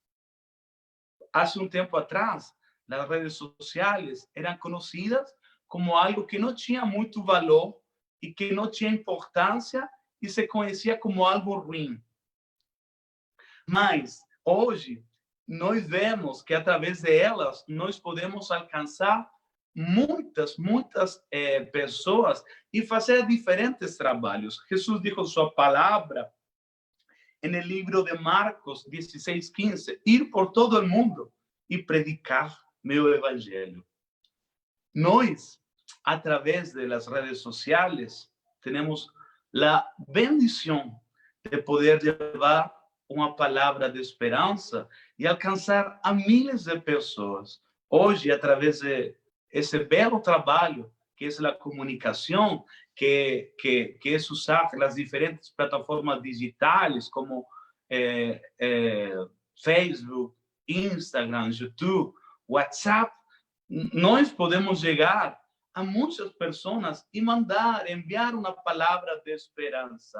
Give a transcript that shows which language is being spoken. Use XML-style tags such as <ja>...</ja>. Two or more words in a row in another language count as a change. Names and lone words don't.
<pt>Há um tempo atrás, as redes sociais eram conhecidas como algo que não tinha muito valor e que não tinha importância e se conhecia como algo ruim. Mas hoje nós vemos que através delas nós podemos alcançar muitas pessoas e fazer diferentes trabalhos.</pt> <es>Jesus dijo</es> <pt>sua palavra</pt> <es>en el libro de Marcos 16:15, ir por todo el mundo y predicar</es> <pt>meu evangelho. Nós, através de</pt> <es>las redes sociales, tenemos la bendición de poder llevar</es> <pt>uma palavra de esperança e alcançar a milhares de pessoas. Hoje, através de esse belo trabalho que é a comunicação, que é usar as diferentes plataformas digitais como Facebook, Instagram, YouTube, WhatsApp, nós podemos chegar a muitas pessoas e enviar uma palavra de esperança.</pt>